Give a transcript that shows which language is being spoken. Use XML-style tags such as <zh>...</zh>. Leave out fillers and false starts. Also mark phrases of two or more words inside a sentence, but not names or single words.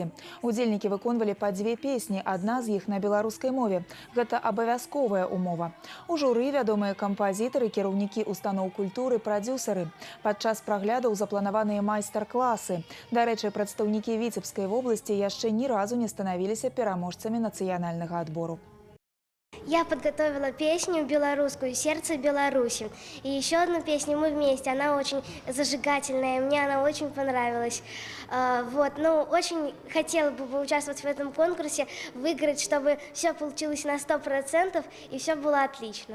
<be>Удзельнікі выконвалі па 2 песні, адна з іх на беларускай мове. Гэта абавязковая умова. У журы вядомыя кампазітары, кіраўнікі устаноў культуры, прадзюсары. Падчас праглядаў запланаваныя майстар-класы. Дарэчы, прадстаўнікі</be> <ru>Віцебской области яшчэ ни разу не становились пераможцами национального отбора. Я подготовила песню белорусскую «Сердце Беларуси». И еще одну песню «Мы вместе». Она очень зажигательная, мне она очень понравилась. Очень хотела бы поучаствовать в этом конкурсе, выиграть, чтобы все получилось на 100% и все было отлично.</ru>